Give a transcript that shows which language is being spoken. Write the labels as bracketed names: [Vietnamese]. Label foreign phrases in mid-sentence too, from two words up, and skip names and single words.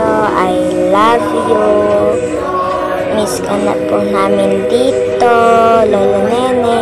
[English] I love you. [Filipino] Miss ka na po namin dito, Lola Nene.